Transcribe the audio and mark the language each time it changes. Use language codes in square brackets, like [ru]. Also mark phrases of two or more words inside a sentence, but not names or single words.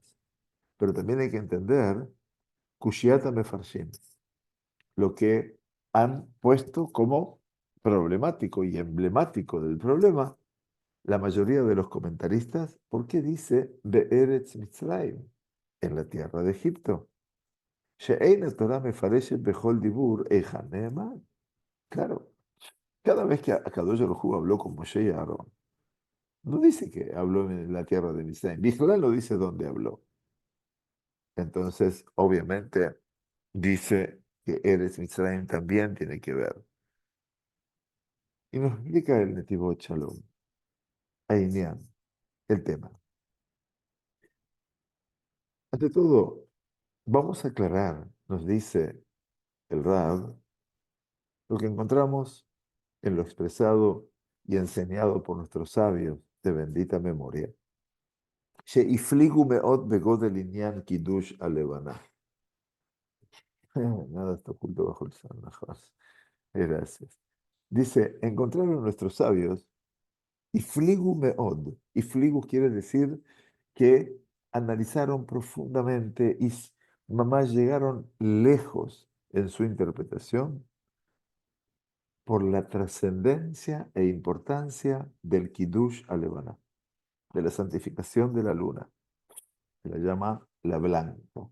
[es] Pero también hay que entender [he] קושיית מפרשים, [es] lo que han puesto como problemático y emblemático del problema la mayoría de los comentaristas, ¿por qué dice [he] בארץ מצרים, [es] en la tierra de Egipto? [he] שאין תורה מפרשת בכל דיבור היכן נאמר. [es] Claro, cada vez que [he] הקדוש ברוך הוא [es] habló con Moshe y Aarón, no dice que habló en la tierra de Mitzrayim. Bichlal no dice dónde habló. Entonces, obviamente, dice que [he] ארץ מצרים [es] también tiene que ver. Y nos explica el Netivot Shalom, Ainian, el tema. Ante todo, vamos a aclarar, nos dice el Rab, lo que encontramos en lo expresado y enseñado por nuestros sabios de bendita memoria. [he] שהפליגו מאוד בגודל עניין קידוש הלבנה. [es] Nada está oculto bajo el sol, mejor. Gracias. Dice, encontraron nuestros sabios, y [he] הפליגו מאוד. [es] Y fligu quiere decir que analizaron profundamente y mamás llegaron lejos en su interpretación por la trascendencia e importancia del [he] קידוש הלבנה, [es] de la santificación de la luna, se la llama la blanca.